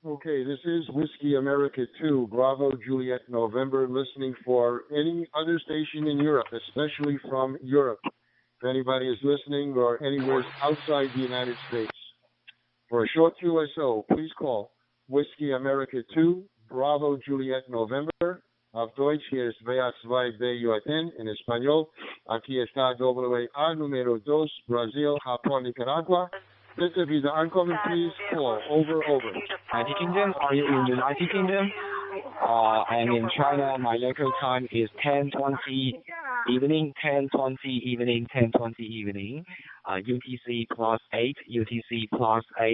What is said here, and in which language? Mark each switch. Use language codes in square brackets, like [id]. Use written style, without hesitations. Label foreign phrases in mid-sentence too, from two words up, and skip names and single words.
[en] Okay, this is Whiskey America 2, Bravo Juliet November, listening for any other station in Europe, especially from Europe. If anybody is listening or anywhere outside the United States. For a short QSO, please call Whiskey America 2, Bravo Juliet November. [de] Auf Deutsch, hier ist WA2BJN. [es] En español, aquí está WA número 2, Brasil, Japón, Nicaragua. [de] Bitte wieder ankommen, [en] please call. Over. United Kingdom, are you in United Kingdom? And in China, my local time is 10:20 evening, 10:20 evening, 10:20 evening. UTC +8, UTC +8.